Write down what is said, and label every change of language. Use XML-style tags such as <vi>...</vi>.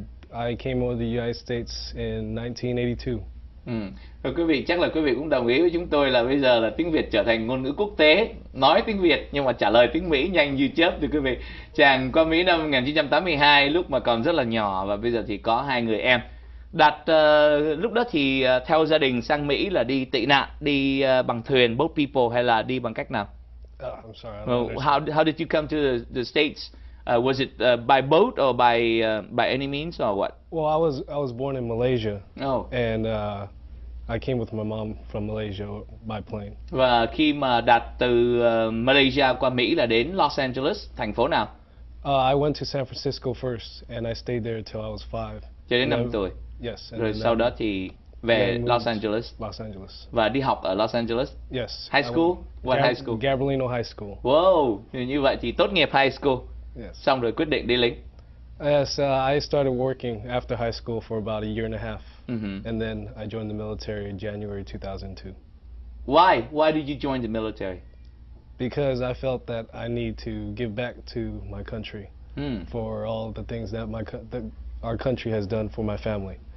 <en>I came over the United States in 1982.</en> <vi>Và quý vị chắc là quý vị cũng đồng ý với chúng tôi là bây giờ là tiếng Việt trở thành ngôn ngữ quốc tế, nói tiếng Việt nhưng mà trả lời tiếng Mỹ nhanh như chớp. Thì quý vị, chàng qua Mỹ năm 1982 lúc mà còn rất là nhỏ và bây giờ thì có hai người em. Đạt lúc đó thì theo gia đình sang Mỹ là đi tị nạn, đi bằng thuyền, boat people hay là đi bằng cách nào?</vi> <en>I'm sorry. I don't How did you come to the States? Was it by boat or by any means or what? Well, I was born in Malaysia. Oh. And I came with my mom from Malaysia by plane.</en> <vi>Và khi mà Đạt từ Malaysia qua Mỹ là đến Los Angeles, thành phố nào?</vi> <en>I went to San Francisco first and I stayed there until I was 5.</en> <vi>Cho đến 5 tuổi.</vi> <en>Yes.</en> <vi>Rồi sau đó thì về Los Angeles. Los Angeles. Và đi học ở Los Angeles.</vi> <en>Yes. High school? What high school? Gabrielino High School.</en> <vi>Wow, như vậy thì tốt nghiệp high school.</vi> <en>Yes.</en> <vi>Xong rồi quyết định đi lính.</vi> <en>Yes, I started working after high school for about a year and a half. And then I joined the military in January 2002. Why? Why did you join the military? Because I felt that I need to give back to my country for all the things that our country has done for my family.</en>